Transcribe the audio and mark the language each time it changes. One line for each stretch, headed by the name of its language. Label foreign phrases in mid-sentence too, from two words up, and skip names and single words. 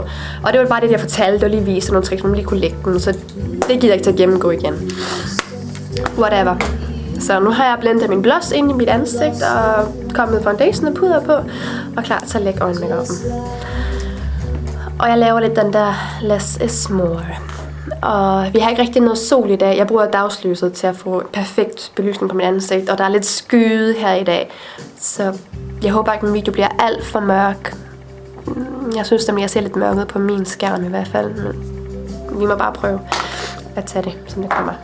Danish: Og det var bare det, jeg fortalte, og lige viste nogle tricks, man lige kunne lægge den. Så det gider jeg ikke til at gennemgå igen. Whatever. Så nu har jeg blendet min blush ind i mit ansigt, og kommet foundation og puder på, og klar til at lægge øjenmakeupen. Og jeg laver lidt den der
English: less is more.
Danish: Og vi har ikke rigtig noget sol i dag. Jeg bruger dagslyset til at få perfekt belysning på mit ansigt, og der er lidt skyde her i dag. Så jeg håber ikke, at min video bliver alt for mørk. Jeg synes nemlig, jeg ser lidt mørket på min skærm i hvert fald. Vi må bare prøve at tage det, som det kommer.